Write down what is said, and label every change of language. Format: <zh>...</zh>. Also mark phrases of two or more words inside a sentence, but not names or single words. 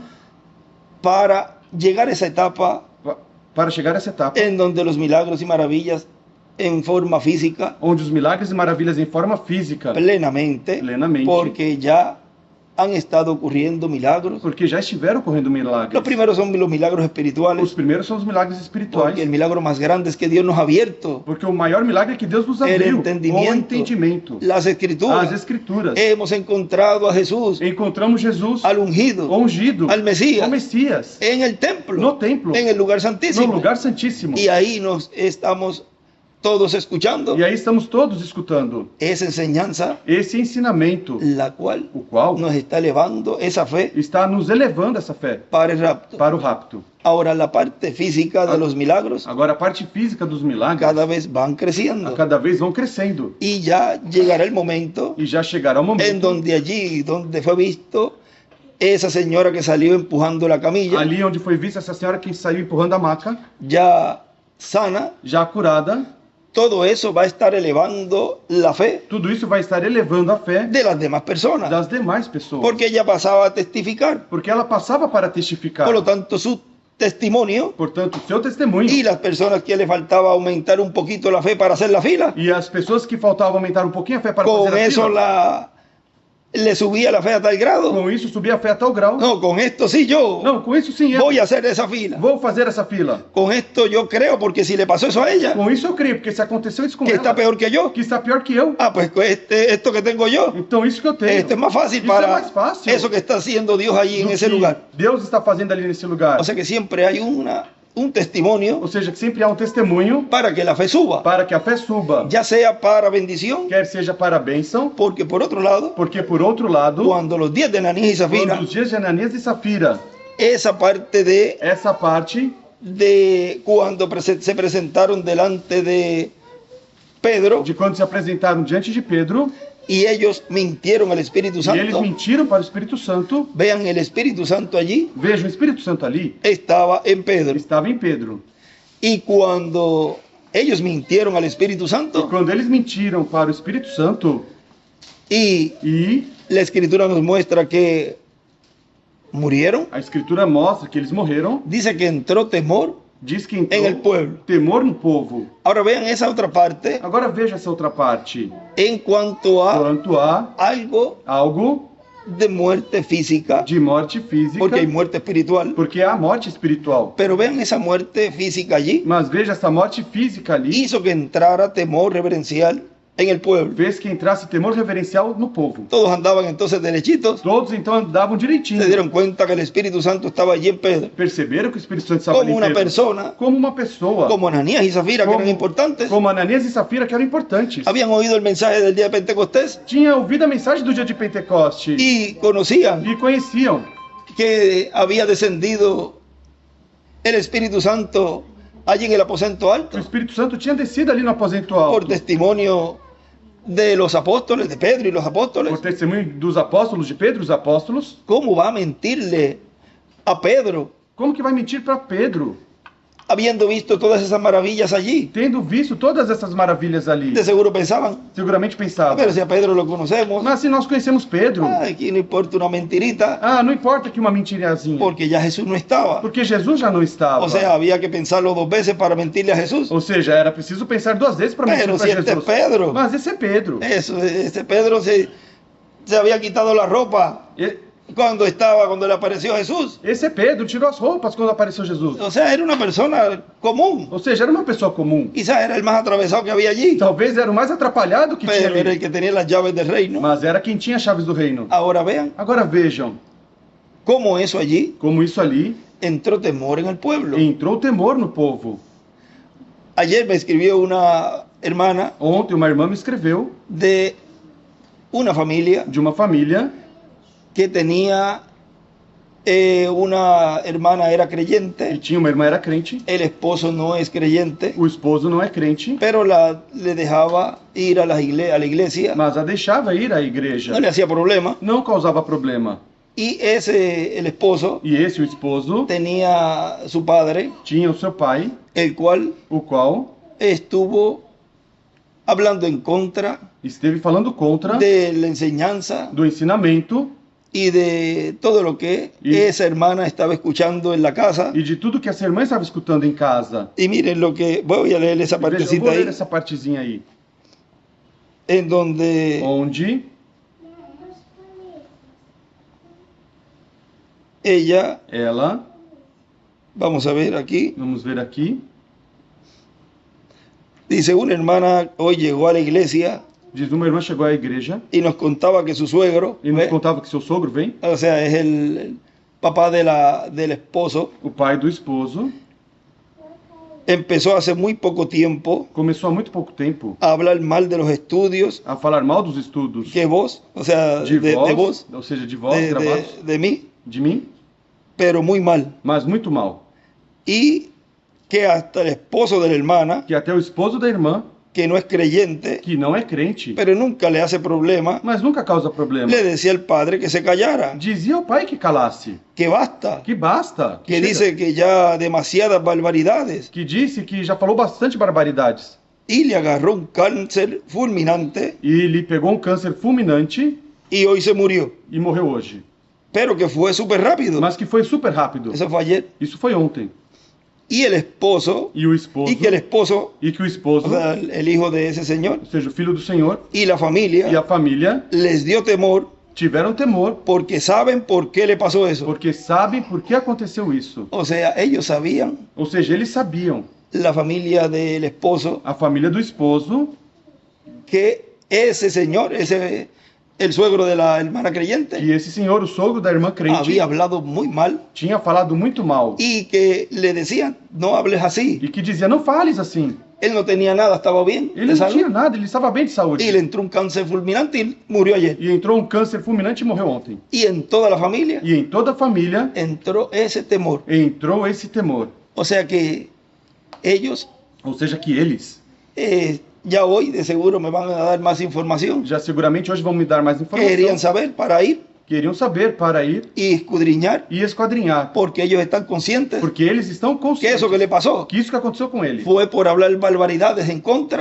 <es>para llegar a esa etapa</es> <pt>para chegar a essa etapa,</pt> <es>en donde los milagros y maravillas en forma física</es> <pt>onde os milagres e maravilhas em forma física,</pt> <es>plenamente,</es> <pt>Plenamente.</pt> <es>porque ya han estado ocurriendo milagros.</es> <pt>porque já estiveram ocorrendo milagres.</pt> <es>Los primeros son los milagros</es> <pt>Os</pt> <es>espirituales,</es> <pt>primeiros são os milagres espirituais,</pt> <es>porque el milagro más grande es que Dios nos ha abierto</es> <pt>porque o maior milagre é que Deus nos</pt> <es>el</es> <pt>abriu, o</pt> <es>entendimiento,</es> <pt>entendimento,</pt> <es>las</es> <pt>as</pt> <es>escrituras.</es> <pt>escrituras.</pt> <es>Hemos encontrado a Jesús,</es> <pt>Encontramos Jesus,</pt> <es>al ungido,</es> <pt>o ungido,</pt> <es>al Mesías,</es> <pt>o Messias,</pt> <es>en el templo,</es> <pt>no templo,</pt> <es>en el lugar</es> <pt>no</pt> <es>santísimo.</es> <pt>lugar santíssimo.</pt> <es>Y ahí nos estamos todos escuchando</es> <pt>E aí estamos todos escutando</pt> <es>esa enseñanza,</es> <pt>esse ensinamento,</pt> <es>la cual</es> <pt>o qual</pt> <es>nos está elevando esa fe</es> <pt>está nos elevando essa fé</pt> <es>para el rapto.</es> <pt>para o rapto.</pt> <es>Ahora, la parte física de los milagros</es> <pt>Agora, a parte física dos milagres,</pt> <es>cada vez van</es> <pt>a</pt> <es>creciendo.</es> <pt>cada vez vão crescendo.</pt> <es>Y ya llegará el momento</es> <pt>E já chegará o</pt> <es>en</es> <pt>momento,</pt> <es>donde allí, donde fue visto esa señora que salió empujando la camilla,</es> <pt>ali onde foi vista essa senhora que saiu empurrando a maca,</pt> <es>ya sana,</es> <pt>já curada,</pt> <es>todo eso va a estar elevando la fe</es> <pt>tudo isso vai estar elevando a fé</pt> <es>de las demás personas,</es> <pt>das demais pessoas.</pt> <es>porque ella pasaba a testificar.</es> <pt>Porque ela passava para testificar.</pt> <es>Por lo tanto, su testimonio</es> <pt>Portanto, seu testemunho</pt> <es>y las personas que le faltaba aumentar un poquito la fe para hacer la fila,</es> <pt>e as pessoas que faltavam aumentar um pouquinho a fé para</pt> <es>con</es> <pt>fazer a</pt> <es>eso</es> <pt>fila,</pt> <es>le subía la fe a tal grado.</es> <pt>Com isso subia a fé a tal grau.</pt> <es>No, con esto sí yo</es> <pt>Não, com isso sim eu</pt> <es>voy a hacer esa fila.</es> <pt>vou fazer essa fila.</pt> <es>Con esto yo creo, porque si le pasó eso a ella,</es> <pt>Com isso eu creio, porque se aconteceu isso com</pt> <es>que está</es> <pt>ela,</pt> <es>peor que yo,</es> <pt>que está pior que eu,</pt> <es>ah, pues esto que tengo yo,</es> <pt>então isso que eu tenho.</pt> <es>esto es más fácil</es> <pt>Isso é</pt> <es>para</es> <pt>mais fácil</pt> <es>eso que está haciendo Dios allí en</es> <pt>do</pt> <es>ese</es> <pt>que</pt> <es>lugar. Deus está fazendo ali nesse lugar. O sea que siempre hay un testimonio</es> <pt>Ou seja, que sempre há um testemunho</pt> <es>para que la fe suba,</es> <pt>para que a fé suba,</pt> <es>ya sea para bendición,</es> <pt>quer seja para a bênção,</pt> <es>porque por otro lado,</es> <pt>porque por outro lado,</pt> <es>cuando los días de Ananías y Zafira,</es> <pt>quando os dias de Ananias e Safira,</pt> <es>esa parte</es> <pt>essa parte</pt> <es>de cuando se presentaron delante de Pedro</es> <pt>de quando se apresentaram diante de Pedro,</pt> <es>y ellos mintieron al Espíritu</es> <pt>e eles</pt> <es>Santo,</es> <pt>mentiram para o Espírito Santo,</pt> <es>vean, el Espíritu Santo allí</es> <pt>veja, o Espírito Santo ali</pt> <es>estaba en Pedro.</es> <pt>estava em Pedro.</pt> <es>Y cuando ellos mintieron al Espíritu</es> <pt>E</pt> <es>Santo,</es> <pt>quando eles mentiram para o Espírito Santo,</pt> <es>y</es> <pt>e</pt> <es>la Escritura nos muestra que murieron,</es> <pt>a Escritura mostra que eles morreram,</pt> <es>dice que entró temor</es> <pt>diz que</pt> <es>en el</es> <pt>entrou</pt> <es>pueblo.</es> <pt>temor no povo.</pt> <es>Ahora vean esa otra parte</es> <pt>Agora veja essa outra parte.</pt> <es>en cuanto a</es> <pt>Quanto a</pt> <es>algo</es> <pt>algo</pt> <es>de muerte física,</es> <pt>de morte física,</pt> <es>porque hay muerte espiritual.</es> <pt>porque há morte espiritual.</pt> <es>Pero vean esa muerte física allí,</es> <pt>Mas veja, essa morte física ali</pt> <es>hizo que entrara temor reverencial en el pueblo.</es> <pt>fez que entrasse temor reverencial no povo.</pt> <es>Todos andaban entonces derechitos,</es> <pt>Todos então andavam direitinho.</pt> <es>se dieron cuenta que el Espíritu Santo estaba allí en Pedro,</es> <pt>Perceberam que o Espírito Santo estava ali</pt> <es>como</es> <pt>em</pt> <es>una</es> <pt>Pedro.</pt> <es>persona,</es> <pt>Como uma pessoa.</pt> <es>como Ananías y Zafira, que</es> <pt>Como-</pt> <es>eran importantes,</es> <pt>Como Ananias e Safira, que eram importantes.</pt> <es>habían oído el mensaje del día de Pentecostés</es> <pt>Tinha ouvido a mensagem do dia de Pentecoste.</pt> <es>y conocían</es> <pt>E conheciam</pt> <es>que había descendido el Espíritu Santo allí en el aposento</es> <pt>que o</pt> <es>alto,</es> <pt>Espírito Santo tinha descido ali no aposento</pt> <es>por</es> <pt>alto.</pt> <es>testimonio de los apóstoles, de Pedro y los apóstoles.</es> <pt>Por testemunho dos apóstolos, de Pedro, os apóstolos.</pt> <es>¿Cómo va a mentirle a Pedro,</es> <pt>Como que vai mentir para Pedro?</pt> <es>habiendo visto todas esas maravillas allí?</es> <pt>Tendo visto todas essas maravilhas ali.</pt> <es>De seguro pensaban,</es> <pt>Seguramente pensava.</pt> <es>pero si a Pedro lo conocemos,</es> <pt>Mas se nós conhecemos Pedro,</pt> <es>aquí no importa una mentirita,</es> <pt>não importa que uma mentirazinha.</pt> <es>porque ya Jesús no estaba.</es> <pt>Porque Jesus já não estava.</pt> <es>O sea, había que pensarlo 2 veces para mentirle a Jesús.</es> <pt>Ou seja, era preciso pensar 2 vezes para mentir</pt> <es>Pero</es> <pt>para</pt> <es>si este</es> <pt>Jesus.</pt> <es>es Pedro.</es> <pt>Mas esse é Pedro.</pt> <es>Eso, ese Pedro se había quitado la ropa cuando le apareció Jesús.</es> <pt>Esse é Pedro, tirou as roupas quando apareceu Jesus.</pt> <es>O sea, era una persona común.</es> <pt>Ou seja, era uma pessoa comum.</pt> <es>Quizás era el más atravesado que había allí,</es> <pt>Talvez era o mais atrapalhado que tinha</pt> <es>pero era el</es> <pt>ali.</pt> <es>que tenía las llaves del reino.</es> <pt>Mas era quem tinha as chaves do reino.</pt> <es>Ahora vean</es> <pt>Agora vejam</pt> <es>cómo eso allí</es> <pt>como isso ali</pt> <es>entró temor en el pueblo.</es> <pt>entrou temor no povo.</pt> <es>Ayer me escribió una hermana</es> <pt>Ontem uma irmã me escreveu</pt> <es>de una familia</es> <pt>de uma família</pt> <es>que tenía una hermana era</es> <pt>que</pt> <es>creyente,</es> <pt>tinha uma irmã era crente,</pt> <es>el esposo no es creyente,</es> <pt>o esposo não é crente,</pt> <es>pero le dejaba ir a la iglesia,</es> <pt>mas a deixava ir à igreja.</pt> <es>no le hacía problema.</es> <pt>Não causava problema.</pt> <es>Y el esposo</es> <pt>E esse, o esposo,</pt> <es>tenía su padre,</es> <pt>tinha o seu pai,</pt> <es>el cual</es> <pt>o qual</pt> <es>estuvo hablando en contra</es> <pt>esteve falando contra</pt> <es>de la enseñanza</es> <pt>do ensinamento</pt> <es>y de todo lo que</es> <pt>Y-</pt> <es>esa hermana estaba escuchando en la casa.</es> <pt>e de tudo que essa irmã estava escutando em casa.</pt> <es>Y miren lo que, voy a leer esa</es> <pt>Veja, eu</pt> <es>partecita</es> <pt>vou ler</pt> <es>ahí,</es> <pt>essa partezinha aí,</pt> <es>en donde</es> <pt>onde</pt> <es>ella,</es> <pt>ela,</pt> <es>vamos a ver aquí,</es> <pt>vamos ver aqui,</pt> <es>dice, una hermana hoy llegó a la iglesia</es> <pt>diz uma irmã chegou à igreja</pt> <es>y nos contaba que su suegro,</es> <pt>e nos</pt> <es>¿ve?</es> <pt>contava que seu sogro vem,</pt> <es>O sea, es el papá del esposo,</es> <pt>o pai do esposo,</pt> <es>empezó hace muy poco tiempo</es> <pt>começou há muito pouco tempo</pt> <es>a hablar mal de los estudios</es> <pt>a falar mal dos estudos</pt> <es>que vos, o sea,</es> <pt>de</pt> <es>de vos,</es> <pt>ou seja, de vós</pt> <es>de,</es> <pt>gravados,</pt> <es>de mí,</es> <pt>de mim,</pt> <es>pero muy mal.</es> <pt>mas muito mal.</pt> <es>Y que hasta el esposo de la hermana,</es> <pt>Que até o esposo da irmã,</pt> <es>que no es creyente,</es> <pt>que não é crente,</pt> <es>pero nunca le hace problema,</es> <pt>mas nunca causa problema,</pt> <es>le decía al padre que se callara,</es> <pt>dizia ao pai que calasse,</pt> <es>que basta,</es> <pt>que basta,</pt> <es>que</es> <pt>chega.</pt> <es>dice que ya demasiadas barbaridades,</es> <pt>Que disse que já falou bastante barbaridades.</pt> <es>y le agarró un cáncer fulminante</es> <pt>E lhe pegou um câncer fulminante</pt> <es>y hoy se murió,</es> <pt>e morreu hoje.</pt> <es>pero que fue súper rápido.</es> <pt>Mas que foi super rápido.</pt> <es>Eso fue ayer.</es> <pt>Isso foi ontem.</pt> <es>Y el esposo,</es> <pt>E o esposo,</pt> <es>y que el esposo,</es> <pt>e que o esposo,</pt> <es>o sea, el hijo de ese señor,</es> <pt>ou seja, o filho do Senhor</pt> <es>y la</es> <pt>e</pt> <es>familia</es> <pt>a família</pt> <es>les dio temor</es> <pt>tiveram temor,</pt> <es>porque saben por qué le pasó eso.</es> <pt>porque sabem por que aconteceu isso.</pt> <es>O sea, ellos sabían,</es> <pt>Ou seja, eles sabiam,</pt> <es>la familia del esposo,</es> <pt>a família do esposo,</pt> <es>que ese señor, el suegro de la hermana creyente,</es> <pt>que esse senhor, o sogro da irmã crente,</pt> <es>había hablado muy mal</es> <pt>tinha falado muito mal.</pt> <es>y que le decían, no hables así.</es> <pt>E que dizia, não fales assim.</pt> <es>Él no tenía nada, estaba bien</es> <pt>Ele</pt> <es>de</es> <pt>não</pt> <es>salud,</es> <pt>tinha nada, ele estava bem de</pt> <es>y</es> <pt>saúde.</pt> <es>le entró un cáncer fulminante y murió ayer.</es> <pt>E entrou um câncer fulminante e morreu ontem.</pt> <es>Y en toda la familia</es> <pt>E em toda a família</pt> <es>entró ese temor.</es> <pt>entrou esse temor.</pt> <es>O sea que ellos</es> <pt>Ou seja, que eles,</pt> <es>ya hoy de seguro me van a dar más información.</es> <pt>já seguramente hoje vão me dar mais</pt> <es>Querían</es> <pt>informação,</pt> <es>saber para ir</es> <pt>queriam saber para ir</pt> <es>y escudriñar,</es> <pt>e esquadrinhar.</pt> <es>porque ellos están conscientes</es> <pt>Porque eles estão</pt> <es>que</es> <pt>conscientes</pt> <es>eso que le pasó</es> <pt>que isso que aconteceu com ele</pt> <es>fue por hablar barbaridades en contra</es>